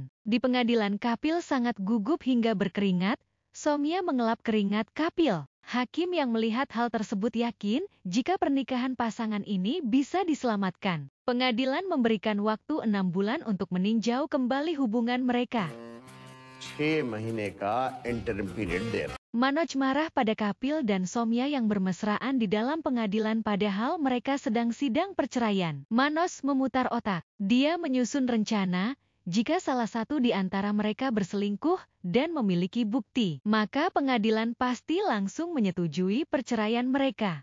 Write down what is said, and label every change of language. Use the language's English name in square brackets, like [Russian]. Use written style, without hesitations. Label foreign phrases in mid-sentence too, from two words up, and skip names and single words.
[Indonesian] Di pengadilan, Kapil sangat gugup hingga berkeringat. Soumya mengelap keringat Kapil. Hakim yang melihat hal tersebut yakin jika pernikahan pasangan ini bisa diselamatkan. Pengadilan memberikan waktu 6 bulan untuk meninjau kembali hubungan mereka. [Hindi] 6 महीने का [English] interim period there. [Indonesian] Manoj marah pada Kapil dan Soumya yang bermesraan di dalam pengadilan padahal mereka sedang sidang perceraian. Manoj memutar otak. Dia menyusun rencana, jika salah satu di antara mereka berselingkuh dan memiliki bukti, maka pengadilan pasti langsung menyetujui perceraian mereka.